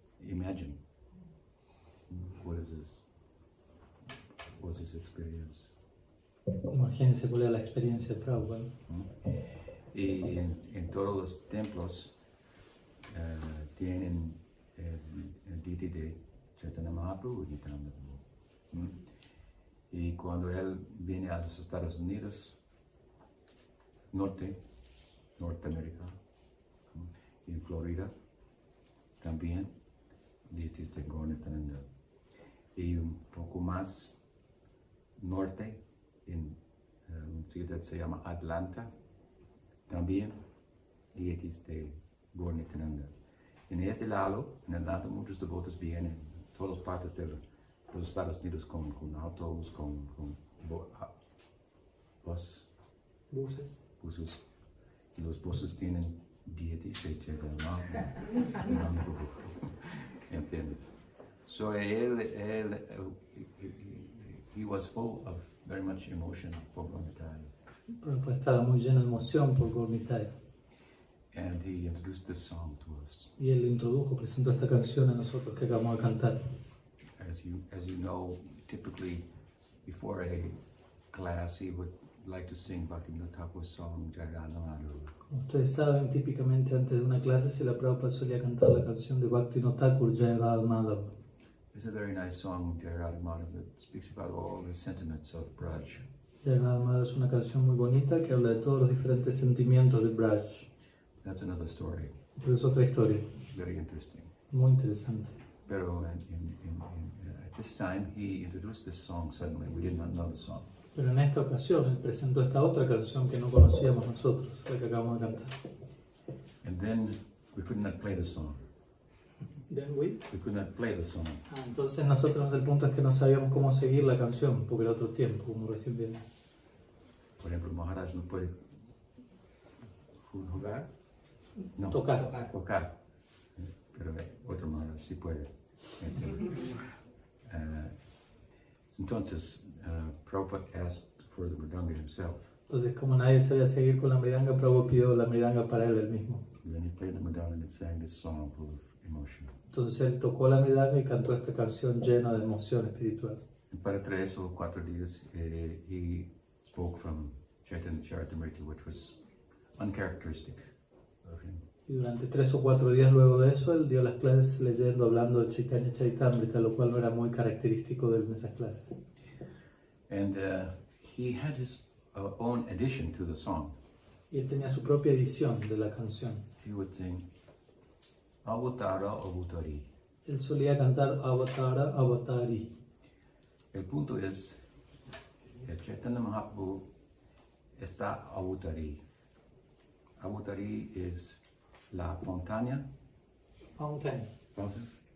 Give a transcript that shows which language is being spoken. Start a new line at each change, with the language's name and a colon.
English: Imagine what was his experience.
Spanish: Imagínense cuál era la experiencia de Prabhupada. Y en todos los templos tienen el deity de Chaitanya Mahaprabhu y Nityananda. Y cuando él viene a los Estados Unidos, Norteamérica, en Florida, también deities de Gaur Nityananda. Y un poco más norte, en una ciudad que se llama Atlanta, también deities de Gaur Nityananda. En este lado, en Atlanta, muchos devotos vienen de todas partes de los Estados Unidos con autos, con buses. Y los buses tienen deities de Chaitanya Mahaprabhu. ¿Entiendes?
English: So he was full of very much emotion for Gormitai.
Spanish: Prabhupada estaba muy lleno de emoción por Gormitai.
English: And he introduced this song to us.
Spanish: Y él lo introdujo, presentó esta canción a nosotros que acabamos de cantar.
English: As you know, typically before a class he would like to sing Bhaktivinoda Thakur's song Jagannatha.
Spanish: Como ustedes saben, típicamente antes de una clase Srila Prabhupada solía cantar la canción de Bhaktivinoda Thakur, Jai Radha Madhava.
English: It's a very nice song, Jai Radha Madhava, that speaks about all the sentiments of Braj.
Spanish: Jai Radha Madhava es una canción muy bonita que habla de todos los diferentes sentimientos de Braj.
English: That's another story.
Spanish: Pero es otra historia,
English: Very interesting.
Spanish: muy interesante. Pero
English: at this time he introduced this song suddenly. We did not know the song.
Spanish: Pero en esta ocasión él presentó esta otra canción que no conocíamos nosotros, la que acabamos de cantar.
English: And then we could not play the song. Then we? We could not play the song.
Spanish: Entonces nosotros el punto es que no sabíamos cómo seguir la canción, porque era otro tiempo, como recién vimos. Por ejemplo, Maharaj no puede jugar. No. Tocar. Pero otro Maharaj sí puede. Entonces,
English: Prabhupada asked for the mridanga himself.
Spanish: Entonces, como nadie sabía seguir con la mridanga, Prabhupada pidió la mridanga para él mismo.
English: And then he played the mridanga and sang this song full of emotion.
Spanish: Entonces él tocó la mridanga y cantó esta canción llena de emoción espiritual.
English: And
Spanish: para 3 o 4 días,
English: he spoke from Chaitanya Charitamrita, which was uncharacteristic of him.
Spanish: Y durante 3 o 4 días luego de eso, él dio las clases leyendo, hablando de Chaitanya Charitamrita, lo cual no era muy característico de él en esas clases.
English: And he had his own addition to the song.
Spanish: Y él tenía su propia edición de la canción.
English: He would sing, Avatara Avatari.
Spanish: Él solía cantar Avatara Avatari. El punto es, el Chaitanya Mahaprabhu está Avatari. Avatari es la montaña.
English: Fountain. Fountain?